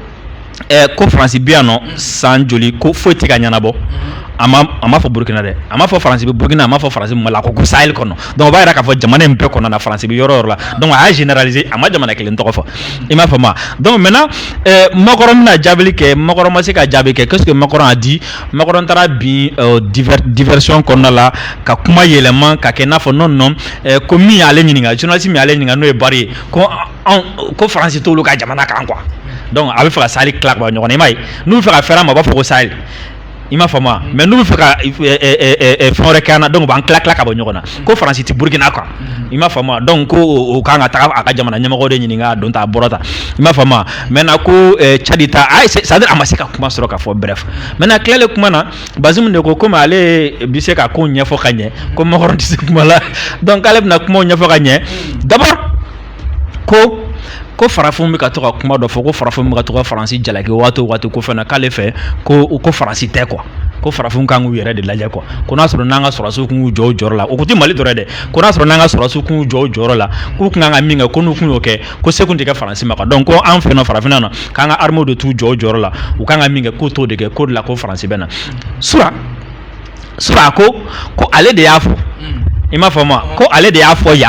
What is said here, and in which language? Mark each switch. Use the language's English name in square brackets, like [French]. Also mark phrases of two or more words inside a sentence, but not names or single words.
[Bambara] ko Faransi bɛ yan nɔ san joli ko foyi tɛ ka ɲɛnabɔ a ma fɔ Burkina dɛ a ma fɔ Faransi bɛ Burkina a ma fɔ Faransi Mali a ko Sahel kɔnɔ donc o b'a yira k'a fɔ jamana in bɛɛ kɔnɔ na Faransi bɛ yɔrɔ o yɔrɔ la donc a y'a généraliser a ma jamana kelen tɔgɔ fɔ i m'a faamu donc maintenant Macron bɛna jaabili kɛ Macron ma se ka jaabi kɛ [French] qu'est-ce que Macron a dit [Bambara] Macron taara bin diversion kɔnɔna la ka kuma yɛlɛma ka kɛ i n'a fɔ non ko min y'ale ɲininka journaliste min y'ale ɲininka n'o ye Bari ye ko Faransi t'olu ka jamana kan quoi donc a bɛ fɛ ka Sahel tila ka bɔ ɲɔgɔn na i m'a ye n'u bɛ fɛ ka fɛrɛ a ma u b'a fɔ ko Sahel i m'a faamu mais n'u bɛ fɛ ka fɛn wɛrɛ kɛ an na donc u b'an tila ka bɔ ɲɔgɔn na ko Faransi tɛ Burkina quoi i m'a faamu donc ko o kan ka taga a ka jamana ɲɛmɔgɔ de ɲininka a don ta a bɔra ta i m'a faamu maintenant ko Tchad ta c'est-à-dire a ma se ka kuma sɔrɔ ka fɔ bref maintenant tilalen kuma na Bazoum de ko komi ale bɛ se ka ko ɲɛfɔ ka ɲɛ ko Macron tɛ se kuma la donc k'ale bɛna kumaw ɲɛfɔ ka ɲɛ d'abord ko farafin bɛ ka to ka kuma dɔ fɔ ko farafin bɛ ka to ka Faransi jalaki waati o waati ko fɛnɛ k'ale fɛ ko Faransi tɛ quoi ko farafin kan k'u yɛrɛ de lajɛ quoi ko n'a sɔrɔ n'an ka sɔrɔdasiw kun y'u jɔ o jɔyɔrɔ la o kun tɛ Mali dɔrɔn dɛ ko n'a sɔrɔ n'an ka sɔrɔdasiw kun y'u jɔ o jɔyɔrɔ la k'u kun kan ka min kɛ ko n'u kun y'o kɛ ko se kun tɛ kɛ Faransi ma quoi donc ko an fɛ yen nɔ farafinna na k'an ka armée de t'u jɔ o jɔyɔrɔ la u kan ka min kɛ k'o t'o de kɛ k'o de la ko Faransi bɛ na sura ko ale de y'a fɔ i m'a faamu ko ale de y'a fɔ